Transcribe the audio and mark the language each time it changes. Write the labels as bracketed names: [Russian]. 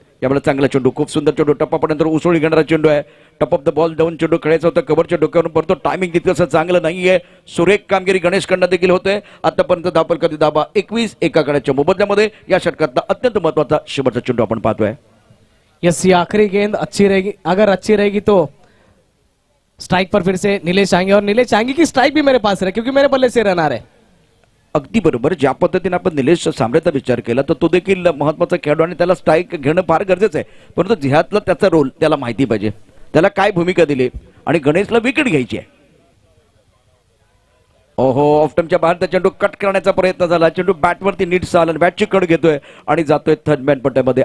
[Marathi] यावेळेला चांगला चेंडू, खूप सुंदर चेंडू, टप्पापर्यंत उसळी घेणारा चेंडू आहे. टप ऑफ द बॉल डाऊन चेंडू खेळायचा होता कव्हरच्या डोक्यावरून, परंतु टायमिंग तितकंसं चांगलं नाहीये. सुरेख कामगिरी गणेशकडनं देखील होतोय. आतापर्यंत धापल कधी धाबा 21 एका गड्याच्या मोबदल्यामध्ये. या षटकातला अत्यंत महत्वाचा शेवटचा चेंडू आपण पाहतोय. [Hindi] यस, ये आखिरी गेंद अच्छी रहेगी. अगर अच्छी रहेगी तो स्ट्राइक पर फिर से नीलेश आएंगे और नीलेश आएंगे की स्ट्राइक भी मेरे पास रहे क्योंकि मेरे बल्ले से रन आ रहे. [Marathi] अगदी बरोबर. ज्या पद्धतीने आपण निलेश सांबरेचा विचार केला तर तो देखील महत्वाचा खेळाडू आणि त्याला स्ट्राईक घेणं फार गरजेचं आहे. परंतु जिहादला त्याचा रोल त्याला माहिती पाहिजे, त्याला काय भूमिका दिली आणि गणेशला विकेट घ्यायची आहे. ओहो, ऑफ टाइमच्या बाहेर त्या चेंडू कट करण्याचा प्रयत्न झाला. चेंडू बॅटवरती नीट चालला, बॅटची कड घेतोय आणि जातोय थर्ड मॅन पट्ट्यामध्ये.